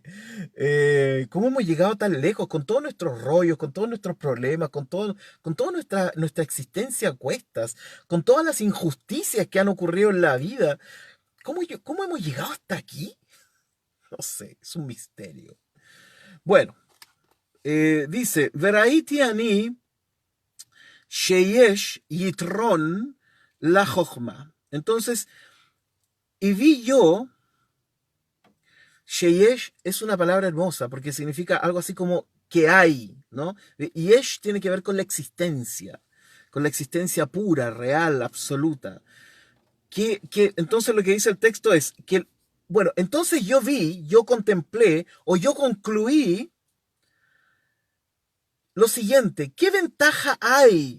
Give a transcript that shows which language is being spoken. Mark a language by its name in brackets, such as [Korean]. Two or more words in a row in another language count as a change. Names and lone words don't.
[Spanish] ¿Cómo hemos llegado tan lejos con todos nuestros rollos, con todos nuestros problemas, con toda nuestra existencia a cuestas, con todas las injusticias que han ocurrido en la vida? ¿Cómo hemos llegado hasta aquí? No sé, es un misterio. Bueno. Dice, [Hebrew] וראיתי אני שיש יתרון לחכמה. [Spanish] Entonces, y vi yo, sheyesh es una palabra hermosa porque significa algo así como que hay, ¿no? Yesh tiene que ver con la existencia pura, real, absoluta. Entonces lo que dice el texto es que, bueno, entonces yo vi, yo contemplé o yo concluí lo siguiente, ¿qué ventaja hay?